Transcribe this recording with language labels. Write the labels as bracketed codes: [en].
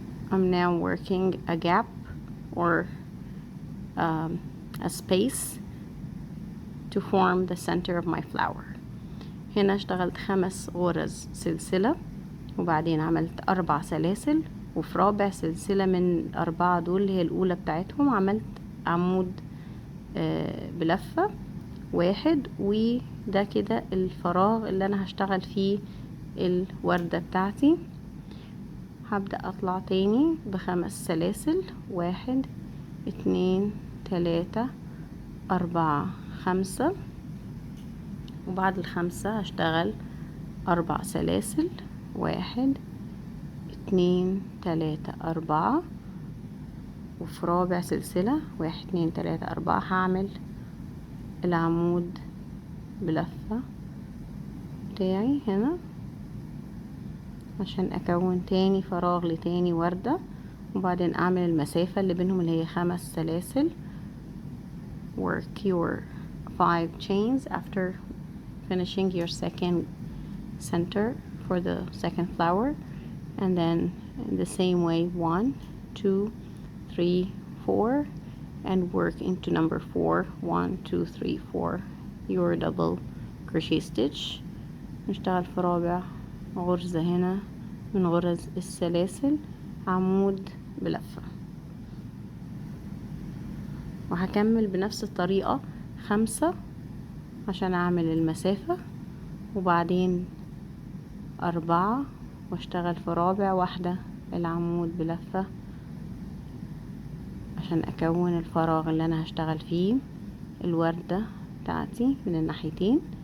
[en] I'm now working a gap or a space to form the center of my flower. [ar] هنا اشتغلت 5 غرز سلسلة، وبعدين عملت 4 سلاسل، وفي رابع سلسلة من 4 دول اللي هي الأولى بتاعتهم عملت عمود بلفة 1. وده كده الفراغ اللي أنا هشتغل فيه الوردة بتاعتي. هبدأ أطلع تاني ب5 سلاسل، 1 2 3 4 5، وبعد ال5 هشتغل 4 سلاسل، 1 2 3 4، وفي رابع سلسلة 1 2 3 4 هعمل العمود بلفة بتاعي هنا عشان اكون تاني فراغ لتاني وردة، وبعدين اعمل المسافة اللي بينهم اللي هي 5 سلاسل. [en] work your 5 chains after finishing your second center for the second flower, and then in the same way 1 2 3 4, and work into number 4 1 2 3 4 your double crochet stitch. [ar] نشتغل في رابع غرزة هنا من غرز السلاسل عمود بلفة، وهكمل بنفس الطريقة 5 عشان اعمل المسافة، وبعدين 4 واشتغل في رابع واحدة العمود بلفة عشان اكون الفراغ اللي انا هشتغل فيه الوردة بتاعتي من الناحيتين.